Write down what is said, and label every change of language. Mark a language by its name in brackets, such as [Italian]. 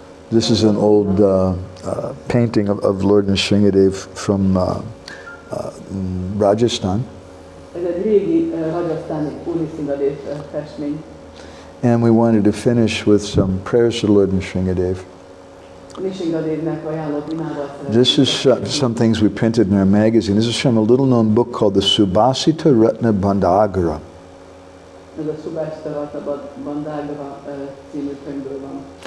[English] This is an old painting of Lord Nrsimhadev from Rajasthan. [Hungarian] Ez egy régi rajasztáni Úr Nrsimhadev festmény. [English] And we wanted to finish with some prayers to Lord Nrsimhadev. [Hungarian] Nrsimhadevnek ajánlott imádal. [English] This is some things we printed in our magazine. This is from a little known book called the Subhasita Ratna Bandhagara. [Hungarian] Ez a Subhasita Ratna Bandhagara című könyvből van.